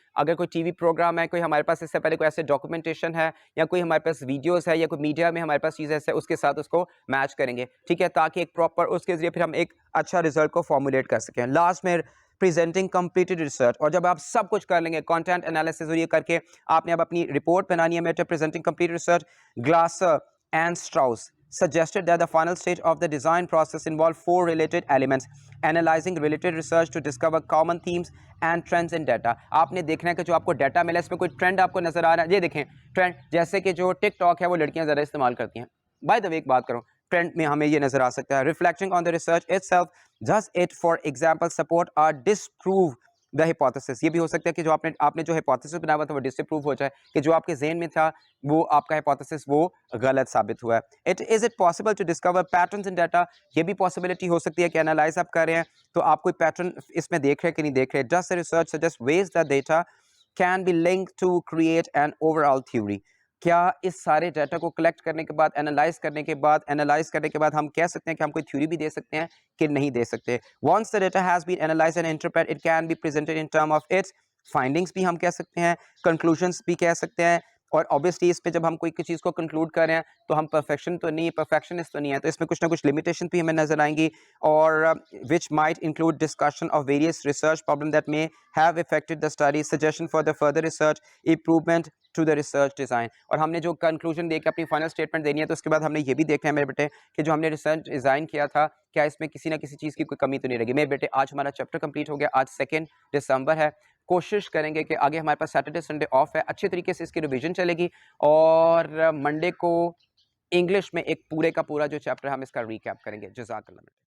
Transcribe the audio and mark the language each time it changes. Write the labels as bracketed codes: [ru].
[ur] اگر کوئی T V programme ہے, کوئی ہمارے پاس اس سے پہلے کوئی ایسے ڈاکومنٹیشن ہے, یا کوئی ہمارے پاس ویڈیوز ہے, یا کوئی میڈیا میں ہمارے پاس چیز ہے, اس کے ساتھ اس کو میچ کریں گے, ٹھیک ہے, تاکہ ایک پراپر اس کے ذریعے پھر ہم ایک اچھا رزلٹ کو فارمولیٹ کر سکیں. لاسٹ میں [en] Presenting completed research. [ur] اور جب آپ سب کچھ کر لیں گے, کانٹینٹ انالیسس اور یہ کر کے آپ نے اب اپنی رپورٹ بنانی ہے metre presenting complete research. [en] Glaser and Strauss suggested that the final stage of the design process involved 4 related elements: analyzing related research to discover common themes and trends in data. [ur] آپ نے دیکھنا ہے کہ جو آپ کو ڈیٹا ملا اس میں کوئی ٹرینڈ آپ کو نظر آ رہا ہے. یہ دیکھیں ٹرینڈ, جیسے کہ جو ٹک ٹاک ہے وہ لڑکیاں زیادہ استعمال کرتی ہیں. [en] by the way [ur] ایک بات کروں, ٹرینڈ میں ہمیں یہ نظر آ سکتا ہے. [en] Reflecting on the research itself, does it for example support or disprove the hypothesis. [ur] یہ بھی ہو سکتا ہے کہ جو آپ نے جو hypothesis بنا ہوا تھا وہ disprove ہو جائے, کہ جو آپ کے ذہن میں تھا وہ آپ کا hypothesis وہ غلط ثابت ہوا ہے. [en] Is it possible to discover patterns in data. [ur] یہ بھی possibility ہو سکتی ہے کہ analyze آپ کر رہے ہیں تو آپ کوئی pattern اس میں دیکھ رہے کہ نہیں دیکھ رہے. [en] Does the research suggest ways that data can be linked to create an overall theory. [ur] کیا اس سارے ڈیٹا کو کلیکٹ کرنے کے بعد, انالائز کرنے کے بعد ہم کہہ سکتے ہیں کہ ہم کوئی تھیوری بھی دے سکتے ہیں کہ نہیں دے سکتے. [en] Once the data has been analyzed and interpreted, it can be presented in terms of its findings [ur] بھی ہم کہہ سکتے ہیں, [en] conclusions [ur] بھی کہہ سکتے ہیں. اور obviously اس پہ جب ہم کوئی چیز کو کنکلوڈ کر رہے ہیں تو ہم پرفیکشنسٹ تو نہیں ہے, تو اس میں کچھ نہ کچھ لمیٹیشن بھی ہمیں نظر آئیں گی. [en] اور which might include discussion of various research problems that may have affected the study, suggestion for the further research, improvement to the research design. [ur] اور ہم نے جو کنکلوژن دے کے اپنی فائنل اسٹیٹمنٹ دینی ہے تو اس کے بعد ہم نے یہ بھی دیکھنا ہے میرے بیٹے کہ جو ہم نے ریسرچ ڈیزائن کیا تھا کیا اس میں کسی نہ کسی چیز کی کوئی کمی تو نہیں رہے گی. میرے بیٹے آج ہمارا چیپٹر کمپلیٹ ہو گیا, آج 2 دسمبر ہے. کوشش کریں گے کہ آگے ہمارے پاس سیٹرڈے سنڈے آف ہے, اچھے طریقے سے اس کی ریویژن چلے گی, اور منڈے کو انگلش میں ایک پورے کا پورا جو چیپٹر ہم اس کا ریکیپ کریں گے. جزاک اللہ.